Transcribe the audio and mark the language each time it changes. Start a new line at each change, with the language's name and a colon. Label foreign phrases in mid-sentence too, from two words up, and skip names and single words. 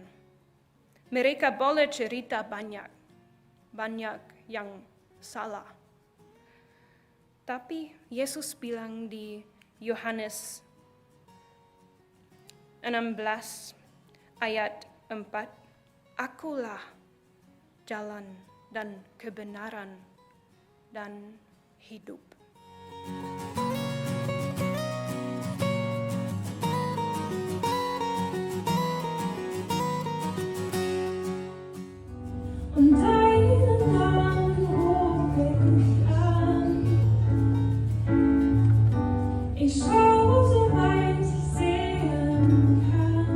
Indonesian: Mereka boleh cerita banyak yang salah. Tapi Yesus bilang di Yohanes 16 ayat 4, Akulah jalan dan kebenaran dan hidup.
German: Und deinen Namen rufe ich an. Ich schaue, so weit ich sehen kann.